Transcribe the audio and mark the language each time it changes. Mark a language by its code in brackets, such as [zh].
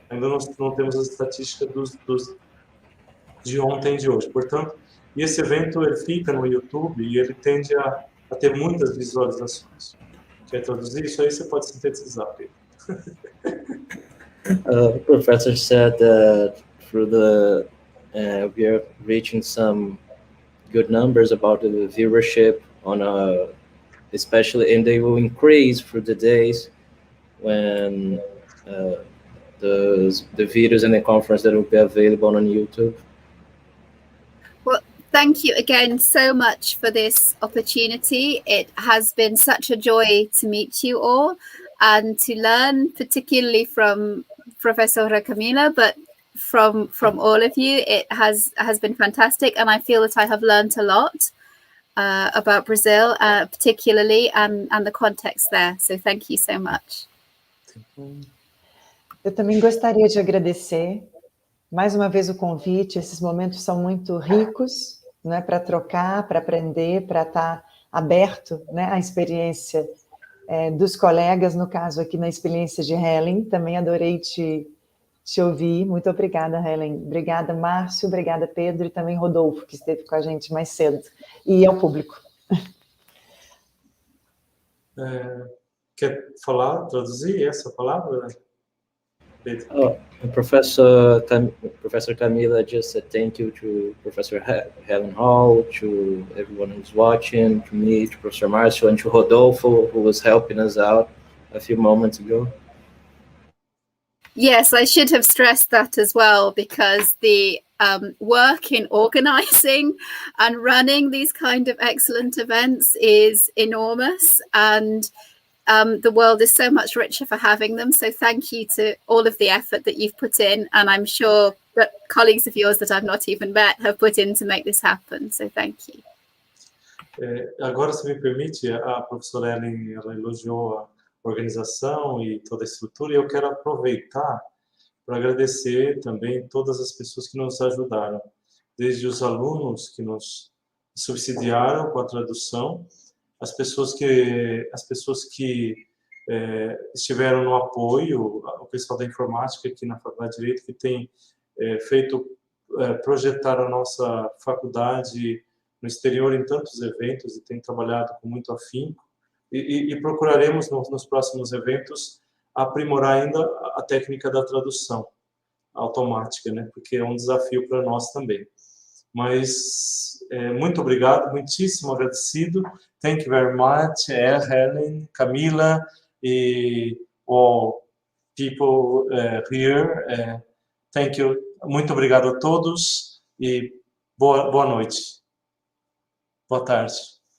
[pt] Ainda não temos a estatística de ontem e de hoje. Portanto, esse evento ele fica no YouTube e ele tende a ter muitas visualizações. Quer traduzir? Isso aí você pode sintetizar, Pedro. [en] The professor said that through the we are reaching some good numbers about the viewership on especially, and they will increase through the days when the videos and the conference that will be available on YouTube. Well, thank you again so much for this opportunity. It has been such a joy to meet you all and to learn, particularly from Professor Camila, but from all of you. It has been fantastic, and I feel that I have learned a lot about Brazil, particularly, and the context there. So thank you so much. [pt] Eu também gostaria de agradecer mais uma vez o convite. Esses momentos são muito ricos, né, para trocar, para aprender, para estar aberto, né, à experiência dos colegas, no caso aqui na experiência de Helen. Também adorei te ouvir. Muito obrigada, Helen. Obrigada, Márcio. Obrigada, Pedro. E também Rodolfo, que esteve com a gente mais cedo. E ao público. Quer falar, traduzir essa palavra, Pedro? [en] Oh, Professor Camila just said thank you to Professor Helen Hall, to everyone who's watching, to me, to Professor Marcio, and to Rodolfo, who was helping us out a few moments ago. Yes, I should have stressed that as well, because the work in organizing and running these kind of excellent events is enormous, and the world is so much richer for having them. So thank you to all of the effort that you've put in, and I'm sure that colleagues of yours that I've not even met have put in to make this happen. So thank you. [pt] Agora, se me permite, a professora Helen, ela elogiou a organização e toda a estrutura, e eu quero aproveitar para agradecer também todas as pessoas que nos ajudaram, desde os alunos que nos subsidiaram com a tradução, as pessoas que estiveram no apoio, o pessoal da informática aqui na Faculdade de Direito, que tem projetar a nossa faculdade no exterior em tantos eventos e tem trabalhado com muito afinco, e procuraremos nos próximos eventos aprimorar ainda a técnica da tradução automática, né? Porque é um desafio para nós também. Mas muito obrigado, muitíssimo agradecido. [en] Thank you very much, Helen, Camila, e all people here. Thank you. [pt] Muito obrigado a todos e boa noite. Boa tarde.